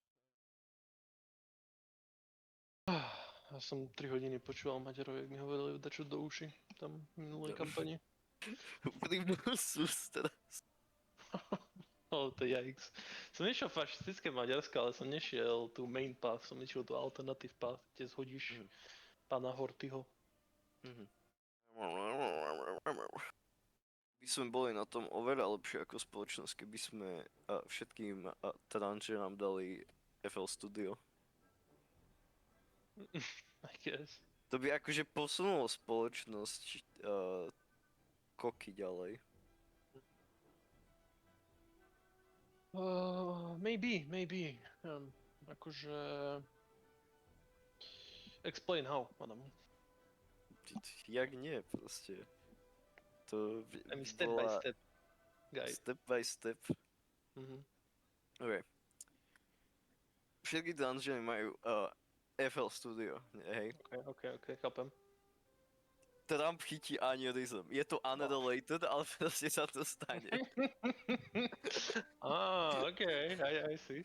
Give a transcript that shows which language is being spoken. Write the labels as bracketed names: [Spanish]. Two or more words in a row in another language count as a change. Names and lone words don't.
[Slovak] Ja som 3 hodiny počúval Maďarov, jak mi hovorili dačo do uši, tam v minulej kampani. Úprimnú sústrasť. Ale to je yikes. Som nešiel fašistické Maďarsko, ale som nešiel tú [English] main path, [Slovak] som išiel tú [English] alternative path, [Slovak] kde zhodíš pána Hortyho. Mhm. By sme boli na tom oveľa lepšie ako spoločnosť, keby sme všetkým tranžerám dali FL Studio. [English] I guess. [Slovak] To by akože posunulo spoločnosť koky ďalej. [English] Maybe. [Slovak] Akože... [English] Explain how, madam. [Slovak] Jak nie, proste. To [English] I mean step by step, guide. Step by step. Mhm. OK. [Slovak] Všetky dungeony majú FL Studio, hej. Okay, chápem. Trump chytí aneurysm. Je to unrelated, ale proste sa to stane. [English] Okay, I see.